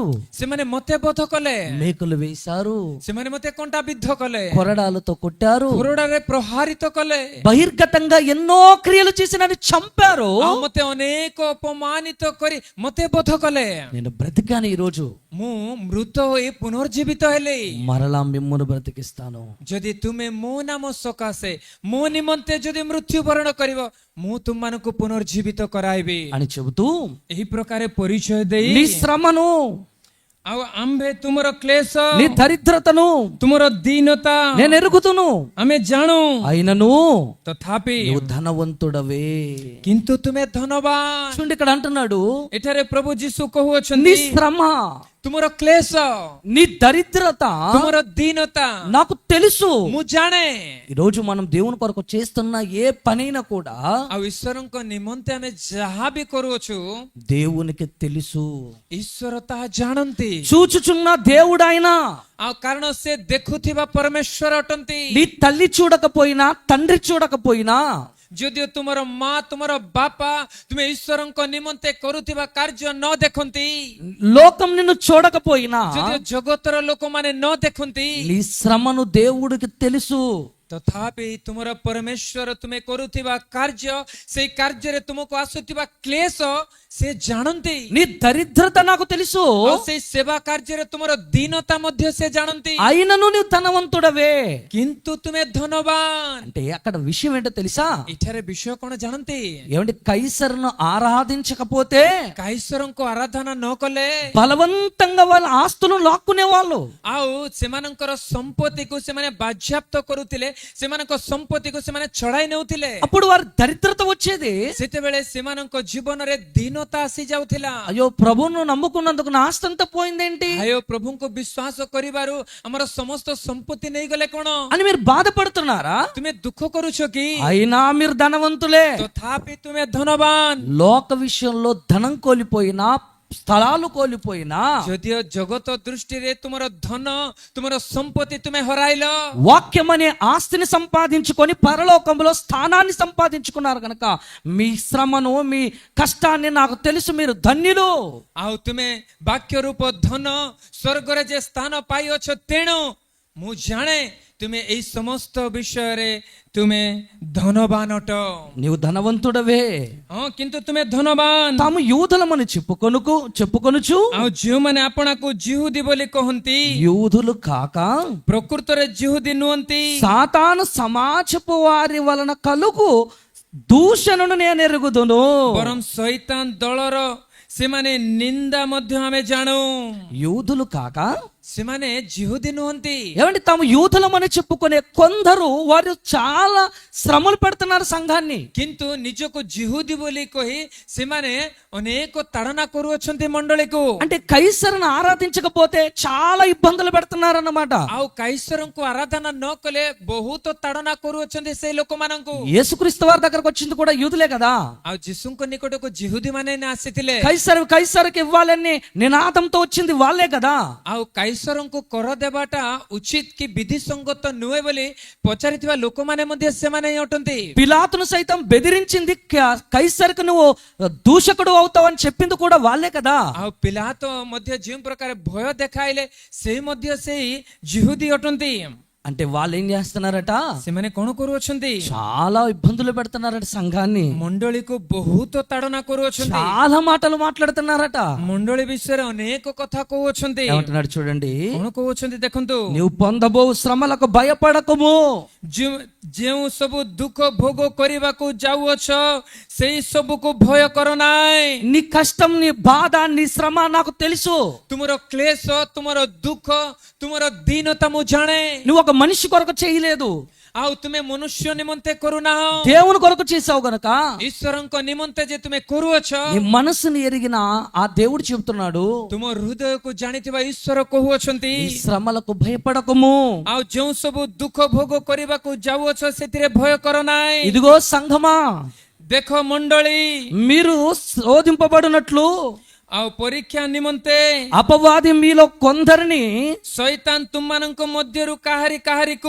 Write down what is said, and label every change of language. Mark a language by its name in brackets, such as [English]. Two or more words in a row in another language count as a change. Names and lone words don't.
[Odia] ସେମାନେ ମତେ ବଧ କଲେ, [Telugu] మేకులు వేశారు, [Odia] ସେମାନେ ମତେ କଣ୍ଟା ବିଦ୍ଧ କଲେ, [Telugu] కొరడాలతో కొట్టారు, [Odia] କୋରଡ଼ାରେ ପ୍ରହାରିତ କଲେ, [Telugu] బహిర్గతంగా ఎన్నో క్రియలు చేసి నన్ను చంపారు. [Odia] ଆଉ ମତେ ଅନେକ ଅପମାନିତ କରି ମତେ ବଧ କଲେ। [Telugu] నేను బ్రతికాను. ఈ రోజు [Odia] ମୁଁ ମୃତ ହୋଇ ପୁନର୍ଜୀବିତ ହେଲି। [Telugu] మరలా మిమ్మల్ని బ్రతికిస్తాను. [Odia] ଯଦି ତୁମେ ମୋ ନାମ ସକାଶେ ମୋ ନିମନ୍ତେ ଯଦି ମୃତ୍ୟୁବରଣ କରିବ, ମୁଁ ତୁମମାନଙ୍କୁ ପୁନର୍ଜୀବିତ କରାଇବି [Telugu] అని చెబుతూ [Odia] ଏହି ପ୍ରକାର ପରିଚୟ ଦେଇ, [Telugu] నీ శ్రమను, [Odia] ଆଉ ଆମ୍ଭେ ତୁମର କ୍ଲେଶ, [Telugu] నీ దరిద్రతను [Odia] ତୁମର ଦୀନତା [Telugu] నేను ఎరుగుతును. [Odia] ଆମେ ଜାଣୁ, [Telugu] అయినను [Odia] ତଥାପି [Telugu] నువ్వు ధనవంతుడవే. [Odia] କିନ୍ତୁ ତୁମେ ଧନବାନ। [Telugu] చూడండి, ఇక్కడ అంటున్నాడు, [Odia] ଏଠାରେ ପ୍ରଭୁ ଯୀଶୁ [Telugu] నీ [Odia] କହୁଅଛନ୍ତି, [Telugu] శ్రమ, [Odia] ତୁମର କ୍ଲେଶ, [Telugu] నీ దరిద్రత [Odia] ତୁମର ଦୀନତା [Telugu] నాకు తెలుసు. [Odia] ମୁଁ ଜାଣେ। [Telugu] ఈ రోజు మనం దేవుని కొరకు చేస్తున్న ఏ పనైనా కూడా [Odia] ଆଉ ଈଶ୍ୱରଙ୍କ ନିମନ୍ତେ ଆମେ ଯାହା ବି କରୁଅଛୁ, [Telugu] దేవునికి తెలుసు. [Odia] ଈଶ୍ୱର ତାହା ଜାଣନ୍ତି। [Telugu] చూచుచున్న దేవుడు ఆయన. [Odia] ଆଉ କାରଣ ସେ ଦେଖୁଥିବା ପରମେଶ୍ୱର ଅଟନ୍ତି। [Telugu] నీ తల్లి చూడకపోయినా, తండ్రి చూడకపోయినా, [Odia] ଯଦିଓ ତୁମର ମା, ତୁମର ବାପା ତୁମେ ଈଶ୍ୱରଙ୍କ ନିମନ୍ତେ କରୁଥିବା କାର୍ଯ୍ୟ ନ ଦେଖନ୍ତି, [Telugu] లోకం నిన్ను చూడకపోయినా, [Odia] ଯଦିଓ ଜଗତର ଲୋକମାନେ ନ ଦେଖନ୍ତି, [Telugu] నీ శ్రమను దేవుడికి తెలుసు. [Odia] ତଥାପି ତୁମର ପରମେଶ୍ୱର ତୁମେ କରୁଥିବା କାର୍ଯ୍ୟ, ସେଇ କାର୍ଯ୍ୟରେ ତୁମକୁ ଆସୁଥିବା କ୍ଲେଶ ସେ ଜାଣନ୍ତି। [Telugu] నీ దరిద్రత నాకు తెలుసు. [Odia] ଆଉ ସେଇ ସେବା କାର୍ଯ୍ୟରେ ତୁମର ଦୀନତା ମଧ୍ୟ ସେ ଜାଣନ୍ତି। [Telugu] అయినను నువ్వు ధనవంతుడవే. [Odia] କିନ୍ତୁ ତୁମେ ଧନବାନ। [Telugu] అంటే అక్కడ విషయం ఏంటో తెలుసా? [Odia] ଏଠାରେ ବିଷୟ କଣ ଜାଣନ୍ତି? [Telugu] ఏమంటే కైసరును ఆరాధించకపోతే [Odia] କାଇସରଙ୍କୁ ଆରାଧନା ନ କଲେ [Telugu] బలవంతంగా వాళ్ళ ఆస్తులను లాక్కునే వాళ్ళు. [Odia] ଆଉ ସେମାନଙ୍କର ସମ୍ପତ୍ତିକୁ ସେମାନେ ବାଜ୍ୟାପ୍ତ କରୁଥିଲେ, ସେମାନଙ୍କ ସମ୍ପତ୍ତିକୁ ସେମାନେ ଛଡ଼ାଇ ନେଉଥିଲେ। [Telugu] అప్పుడు వారి దరిద్రత వచ్చేది. [Odia] ସେତେବେଳେ ସେମାନଙ୍କ ଜୀବନରେ ଦୀନତା ଆସି ଯାଉଥିଲା। [Telugu] అయ్యో ప్రభువును నమ్ముకున్నందుకు నా ఆస్తి అంతా పోయిందేంటి [Odia] ଆୟ ପ୍ରଭୁଙ୍କୁ ବିଶ୍ୱାସ କରିବାରୁ ଆମର ସମସ୍ତ ସମ୍ପତ୍ତି ନେଇଗଲେ କଣ [Telugu] అని మీరు బాధపడుతున్నారా? [Odia] ତୁମେ ଦୁଃଖ କରୁଛ କି? [Telugu] అయినా మీరు ధనవంతులే. [Odia] ତଥାପି ତୁମେ ଧନବାନ। [Telugu] లోక విషయంలో ధనం కోల్పోయినా, స్థలాలు కోల్పోయినా, [Odia] ଯଦିଓ ଜଗତ ଦୃଷ୍ଟିରେ ତୁମର ଧନ ତୁମର ସମ୍ପତ୍ତି ତୁମେ ହରାଇଲ, [Telugu] వాక్యం అనే ఆస్తిని సంపాదించుకొని పరలోకంలో స్థానాన్ని సంపాదించుకున్నారు కనుక మీ శ్రమను, మీ కష్టాన్ని నాకు తెలుసు, మీరు ధన్యులు. [Odia] ଆଉ ତୁମେ ବାକ୍ୟ ରୂପ ଧନ ସ୍ୱର୍ଗରେ ଯେ ସ୍ଥାନ ପାଇଅଛ, ତେଣୁ ମୁଁ ଜାଣେ ତୁମେ ଏଇ ସମସ୍ତ ବିଷୟରେ ତୁମେ ଧନବାନ ଅଟ। [Telugu] నీవు ధనవంతుడవే. [Odia] ହଁ, କିନ୍ତୁ ତୁମେ ଧନବାନ। [Telugu] తాము యూదులమని చెప్పుకొనుచు [Odia] ଆଉ ଯେଉଁମାନେ ଆପଣାକୁ ଜିହୁଦୀ ବୋଲି କହନ୍ତି, [Telugu] యూదులు కాక [Odia] ପ୍ରକୃତରେ ଜିହୁଦୀ ନୁହନ୍ତି। [Telugu] సాతాను సమాజపు వారి వలన కలుగు దూషణను నేను ఎరుగుదును. [Odia] ବରଂ ଶୈତାନ ଦଳର ସେମାନେ ନିନ୍ଦା ମଧ୍ୟ ଆମେ ଜାଣୁ। [Telugu] యూదులు కాక [Odia] ସେମାନେ ଜିହୁଦୀ ନୁହନ୍ତି। [Telugu] ఏమంటే తాము యూదులమని చెప్పుకునే కొందరు వారు చాలా శ్రమలు పెడుతున్నారు సంఘాన్ని. [Odia] କିନ୍ତୁ ନିଜକୁ ଜିହୁଦୀ ବୋଲି କହି ସେମାନେ ଅନେକ ତାଡ଼ନା କରୁଅଛନ୍ତି ମଣ୍ଡଳୀକୁ। [Telugu] అంటే కైసరును ఆరాధించకపోతే చాలా ఇబ్బందులు పెడుతున్నారు అన్నమాట. [Odia] ଆଉ କାଇସରଙ୍କୁ ଆରାଧନା ନ କଲେ ବହୁତ ତାଡ଼ନା କରୁଅଛନ୍ତି ସେଇ ଲୋକମାନଙ୍କୁ। [Telugu] యేసుక్రీస్తు వారి దగ్గరకు వచ్చింది కూడా యూదులే కదా. [Odia] ଆଉ ଯୀଶୁଙ୍କ ନିକଟକୁ ଜିହୁଦୀ ମାନେ ଆସିଥିଲେ। [Telugu] కైసరుకి ఇవ్వాలని నినాదంతో వచ్చింది వాళ్ళే కదా. [Odia] ଆଉ କାଇସରଙ୍କୁ କର ଦେବାଟା ଉଚିତ କି ବିଧିସଙ୍ଗତ ନୁହେଁ ବୋଲି ପଚାରିଥିବା ଲୋକମାନେ ମଧ୍ୟ ସେମାନେ ହିଁ ଅଟନ୍ତି। [Telugu] పిలాతును సైతం బెదిరించింది కైసరుకు నువ్వు దూషకుడు అవుతావని చెప్పింది కూడా వాళ్ళే కదా. [Odia] ଆଉ ପିଲାତ ମଧ୍ୟ ଯେଉଁ ପ୍ରକାର ଭୟ ଦେଖାଇଲେ ସେଇ ମଧ୍ୟ ସେଇ ଜିହୁଦୀ ଅଟନ୍ତି। [Telugu] అంటే వాళ్ళు ఏం చేస్తున్నారట? [Odia] ସେମାନେ କଣ କରୁଅଛନ୍ତି? [Telugu] చాలా ఇబ్బందులు పెడుతున్నారట సంఘాన్ని. [Odia] ମଣ୍ଡଳୀକୁ ବହୁତ ତାଡ଼ନା କରୁଅଛନ୍ତି। [Telugu] చాలా మాటలు మాట్లాడుతున్నారట. [Odia] ମଣ୍ଡଳୀ ବିଷୟରେ ଅନେକ କଥା କହୁଅଛନ୍ତି। [Telugu] ఏమంటున్నాడు చూడండి, [Odia] କଣ କହୁଛନ୍ତି ଦେଖନ୍ତୁ। [Telugu] నీవు పొందబో శ్రమలకు భయపడకము. [Odia] ଯେଉଁ ସବୁ ଦୁଃଖ ଭୋଗ କରିବାକୁ ଯାଉଅଛ ସେଇ ସବୁକୁ ଭୟ କର ନାହିଁ। [Telugu] నీ కష్టం, నీ బాధ, నీ శ్రమ నాకు తెలుసు. [Odia] ତୁମର କ୍ଲେଶ, ତୁମର ଦୁଃଖ, ତୁମର ଦୀନତା ମୁଁ ଜାଣେ। [Telugu] నువ్వు ఒక మనిషి కొరకు చేయలేదు, [Odia] ଆଉ ତୁମେ ମନୁଷ୍ୟ ନିମନ୍ତେ କରୁନାହ, [Telugu] దేవుని కొరకు చేసావు గనక [Odia] ଈଶ୍ୱରଙ୍କ ନିମନ୍ତେ ଯେ ତୁମେ କରୁଅଛ। [Telugu] నీ మనసుని ఎరిగిన ఆ దేవుడు చెబుతున్నాడు, [Odia] ତୁମ ହୃଦୟକୁ ଜାଣିଥିବା ଈଶ୍ୱର କହୁଅଛନ୍ତି [Telugu] ఈ శ్రమలకు భయపడకము. [Odia] ଆଉ ଯେଉଁ ସବୁ ଦୁଃଖ ଭୋଗ କରିବାକୁ ଯାଉଅଛ ସେଥିରେ ଭୟ କର ନାହିଁ। [Telugu] ఇదిగో సంఘమా, [Odia] ଦେଖ ମଣ୍ଡଳୀ, [Telugu] మీరు శోధింపబడినట్లు [Odia] ଆଉ ପରୀକ୍ଷା ନିମନ୍ତେ [Telugu] అపవాది మీలో కొందరిని [Odia] ଶୈତାନ ତୁମମାନଙ୍କ ମଧ୍ୟରୁ କାହାରିକୁ